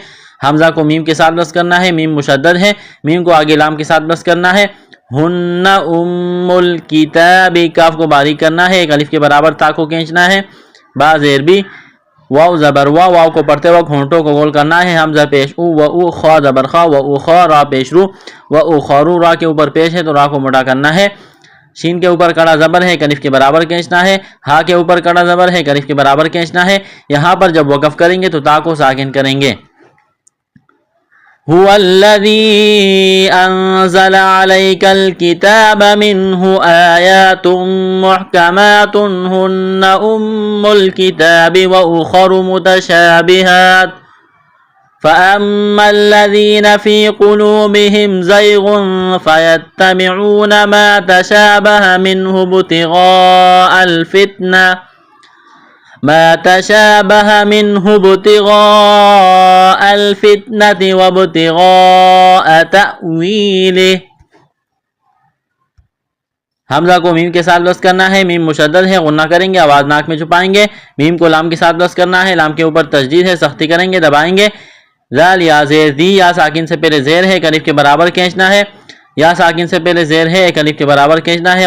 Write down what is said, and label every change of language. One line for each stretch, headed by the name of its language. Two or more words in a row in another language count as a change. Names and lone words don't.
Urdu: حمزہ کو میم کے ساتھ بس کرنا ہے، میم مشدد ہے، میم کو آگے لام کے ساتھ بس کرنا ہے.
Arabic: ہن ام الکتاب،
Urdu: کاف کو باریک کرنا ہے، ایک الف کے برابر، تا کو کھینچنا ہے. با زیر بھی، واو زبر واو، واو کو پڑھتے وقت ہونٹوں کو گول کرنا ہے. حمزہ پیش او و او، خا زبر خا و او خا، را پیش رو و او خارو، را کے اوپر پیش ہے تو را کو موٹا کرنا ہے. شین کے اوپر کڑا زبر ہے، ایک الف کے برابر کھینچنا ہے. ہا کے اوپر کڑا زبر ہے، ایک الف کے برابر کھینچنا ہے. یہاں پر جب وقف کریں گے تو تا کو ساکن کریں گے.
Arabic: هو الذي أنزل عليك الكتاب منه آيات محكمات هن أم الكتاب وأخر متشابهات فأما الذين في قلوبهم زيغ فيتبعون ما تشابه منه ابتغاء الفتنة وابتغاء تأويله.
Urdu: حمزہ کو میم کے ساتھ بس کرنا ہے، میم مشدد ہے، غنہ کریں گے، آواز ناک میں چھپائیں گے. میم کو لام کے ساتھ بس کرنا ہے، لام کے اوپر تشدید ہے، سختی کریں گے، دبائیں گے. ذال یا زیر دی، یا ساکن سے پہلے زیر ہے، ایک الف کے برابر کھینچنا ہے. یا ساکن سے پہلے زیر ہے، ایک الف کے برابر کھینچنا ہے.